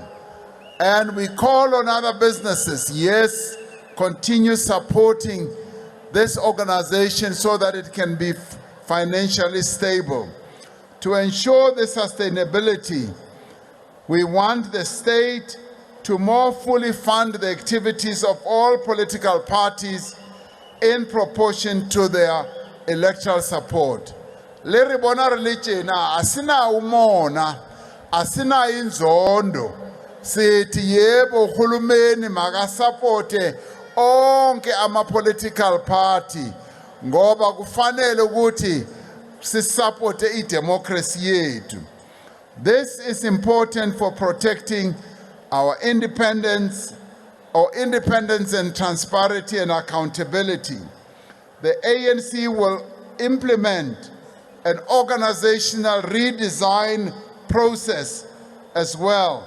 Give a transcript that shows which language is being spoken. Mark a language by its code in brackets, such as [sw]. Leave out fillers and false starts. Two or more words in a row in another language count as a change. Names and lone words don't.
[en] And we call on other businesses, yes, continue supporting this organization so that it can be financially stable. To ensure the sustainability, we want the state to more fully fund the activities of all political parties in proportion to their electoral support. [st] Le re bona re le tjena, [zu] asina umona, asina inzondo, sithi yebo uhulumeni makasapote onke ama-political party, ngoba kufanele ukuthi sisapote i-democracy yethu. [en] This is important for protecting our independence and transparency and accountability. The ANC will implement an organizational redesign process as well.